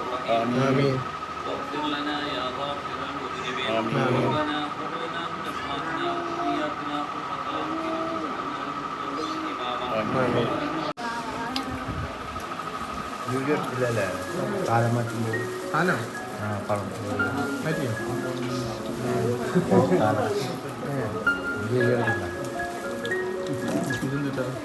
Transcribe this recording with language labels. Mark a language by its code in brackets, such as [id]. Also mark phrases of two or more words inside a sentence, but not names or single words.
[ml] ആമീൻ. [ar] واغفر لنا يا غافر المذنبين آمين. ربنا هب لنا من ازواجنا وذرياتنا قرة اعين واجعلنا [ml] ആമീൻ. ആനോ? പറ്റിയോ? ഇതെന്തിട്ടാ?